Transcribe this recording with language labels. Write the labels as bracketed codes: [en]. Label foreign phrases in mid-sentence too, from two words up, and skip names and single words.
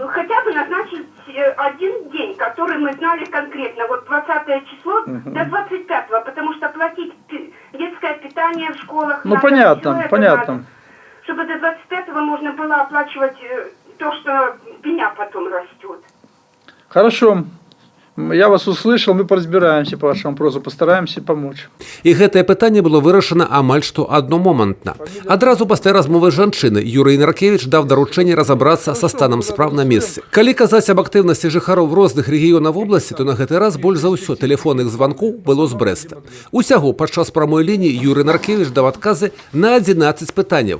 [ru] Хотя бы назначить один день, который мы знали конкретно, вот 20 число до 25-го, потому что платить детское питание в школах... Ну, понятно, понятно. Надо, чтобы до 25-го можно было оплачивать то, что пеня потом растет. Хорошо. Я вас услышал, мы поразбираемся по вашему вопросу, постараемся помочь. [be] І гэтае пытанне было вырашана амаль што адномомантна. Адразу пасля размовы з жанчынай Юрый Наркевіч даў даручэнне разабрацца са станам спраў на месцы. Калі казаць аб актыўнасці жыхароў розных рэгіёнаў вобласці, то на гэты раз больш за ўсё тэлефонных званкоў было з Брэста. Усяго падчас прамой лініі Юрый Наркевіч даў адказы на 11 пытанняў.